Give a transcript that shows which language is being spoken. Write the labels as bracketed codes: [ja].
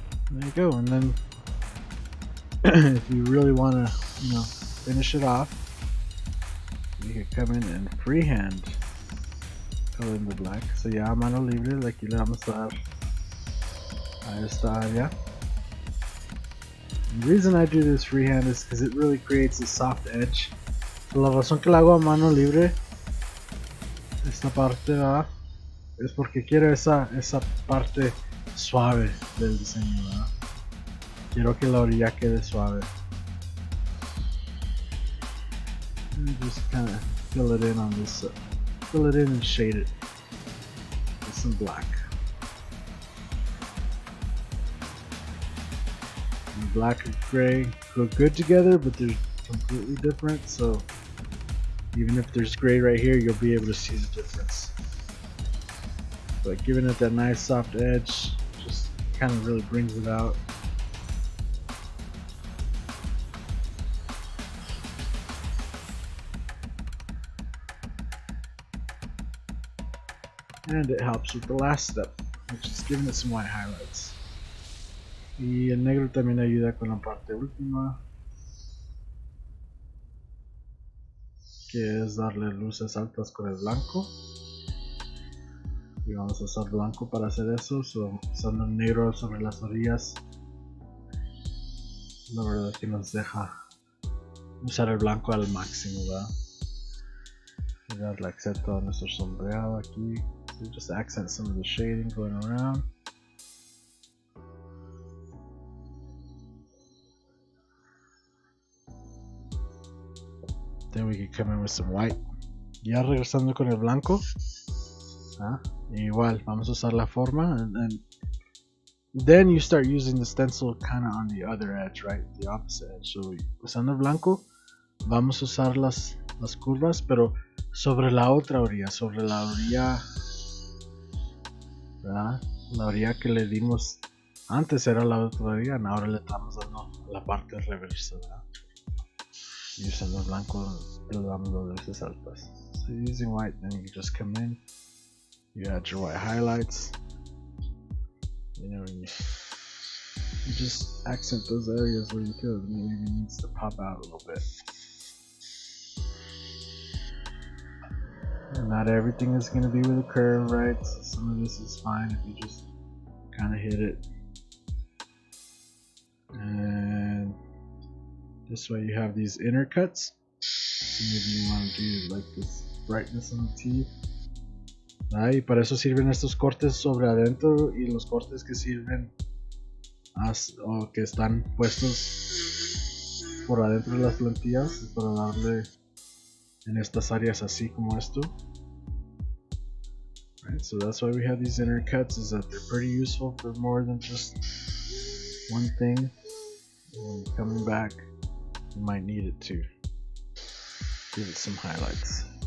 [en] There you go. And then if you really want to, finish it off, you can come in and freehand color in the black. [es] So ya a mano libre, aquí le vamos a dar a esta área. [en] The reason I do this freehand is because it really creates a soft edge. [es] So la razón que la hago a mano libre, esta parte, ¿verdad? Es porque quiero esa parte suave del diseño, ¿verdad? Quiero que la orilla quede suave. [en] And just kind of fill it in on this, fill it in and shade it with some black. And black and gray go good together, but they're completely different. So even if there's gray right here, you'll be able to see the difference. But giving it that nice soft edge just kind of really brings it out. And it helps with the last step, which is giving it some white highlights. [es] Y el negro también ayuda con la parte última, que es darle luces altas con el blanco. Y vamos a usar blanco para hacer eso, usando el negro sobre las orillas. La verdad que nos deja usar el blanco al máximo, ¿verdad? Y darle acento a nuestro sombreado aquí. [en] So just accent some of the shading going around. Then we can come in with some white. [es] Ya regresando con el blanco. Igual, vamos a usar la forma, [en] and then you start using the stencil kind of on the other edge, right? The opposite edge. [es] So usando el blanco, vamos a usar las curvas, pero sobre la otra orilla, sobre la orilla, ¿verdad? La orilla que le dimos antes era la otra orilla, y ahora le estamos dando la parte reversa, ¿verdad? Y usando el blanco le damos las luces altas. [en] So using white, then you just come in. You add your white highlights, you just accent those areas where you feel it maybe needs to pop out a little bit. And not everything is going to be with a curve, right? So some of this is fine if you just kind of hit it. And this way you have these inner cuts. So maybe you want to do like this brightness on the teeth. [es] Y para eso sirven estos cortes sobre adentro y los cortes que sirven o que están puestos por adentro de las plantillas para darle en estas áreas así como esto. [en] Right, so that's why we have these inner cuts, is that they're pretty useful for more than just one thing. When you're coming back, you might need it to give it some highlights.